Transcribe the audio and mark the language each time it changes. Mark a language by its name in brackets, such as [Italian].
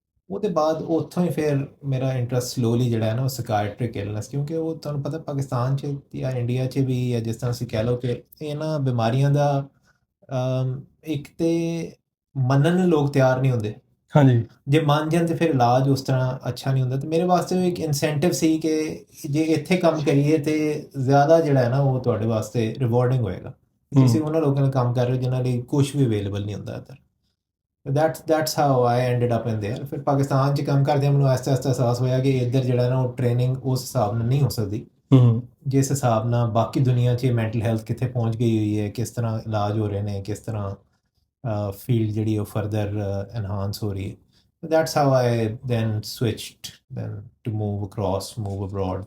[Punjabi] ਉਹਦੇ ਬਾਅਦ ਉੱਥੋਂ ਹੀ ਫਿਰ ਮੇਰਾ ਇੰਟਰਸਟ ਸਲੋਲੀ ਜਿਹੜਾ ਹੈ ਨਾ ਉਹ ਸਾਈਕਾਇਟ੍ਰਿਕ ਇਲਨੈਸ, ਕਿਉਂਕਿ ਉਹ ਤੁਹਾਨੂੰ ਪਤਾ ਪਾਕਿਸਤਾਨ 'ਚ ਜਾਂ ਇੰਡੀਆ 'ਚ ਵੀ, ਜਾਂ ਜਿਸ ਤਰ੍ਹਾਂ ਤੁਸੀਂ ਕਹਿ ਲਓ ਕਿ ਇਹਨਾਂ ਬਿਮਾਰੀਆਂ ਦਾ ਇੱਕ ਤੇ ਮੰਨਣ ਨੂੰ ਲੋਕ ਤਿਆਰ ਨਹੀਂ ਹੁੰਦੇ। ਹਾਂਜੀ, ਜੇ ਮੰਨ ਜਾਣ ਤੇ ਫਿਰ ਇਲਾਜ ਉਸ ਤਰ੍ਹਾਂ ਅੱਛਾ ਨਹੀਂ ਹੁੰਦਾ। ਤੇ ਮੇਰੇ ਵਾਸਤੇ ਇੱਕ ਇਨਸੈਂਟਿਵ ਸੀ ਕਿ ਜੇ ਇੱਥੇ ਕੰਮ ਕਰੀਏ ਤੇ ਜ਼ਿਆਦਾ ਜਿਹੜਾ ਹੈ ਨਾ ਉਹ ਤੁਹਾਡੇ ਵਾਸਤੇ ਰਿਵਾਰਡਿੰਗ ਹੋਏਗਾ। ਤੁਸੀਂ ਉਹਨਾਂ ਲੋਕਾਂ ਨਾਲ ਕੰਮ ਕਰ ਰਹੇ ਹੋ ਜਿਨ੍ਹਾਂ ਲਈ ਕੁਛ ਵੀ ਅਵੇਲੇਬਲ ਨਹੀਂ ਹੁੰਦਾ ਇੱਧਰ। [English] that's how I ended up in there। [Punjabi] ਫਿਰ ਪਾਕਿਸਤਾਨ 'ਚ ਕੰਮ ਕਰਦਿਆਂ ਮੈਨੂੰ ਆਹਿਸਤਾ ਆਹਿਸਤਾ ਅਹਿਸਾਸ ਹੋਇਆ ਕਿ ਇੱਧਰ ਜਿਹੜਾ ਨਾ ਉਹ ਟ੍ਰੇਨਿੰਗ ਉਸ ਹਿਸਾਬ ਨਾਲ ਨਹੀਂ ਹੋ ਸਕਦੀ ਜਿਸ ਹਿਸਾਬ ਨਾਲ ਬਾਕੀ ਦੁਨੀਆ 'ਚ ਮੈਂਟਲ ਹੈਲਥ ਕਿੱਥੇ ਪਹੁੰਚ ਗਈ ਹੋਈ ਹੈ, ਕਿਸ ਤਰ੍ਹਾਂ ਇਲਾਜ ਹੋ ਰਹੇ ਨੇ, ਕਿਸ ਤਰ੍ਹਾਂ ਫੀਲਡ ਜਿਹੜੀ ਉਹ ਫਰਦਰ ਐਨਹਾਂਸ ਹੋ ਰਹੀ ਹੈ। [English] That's how I then switched then to move abroad.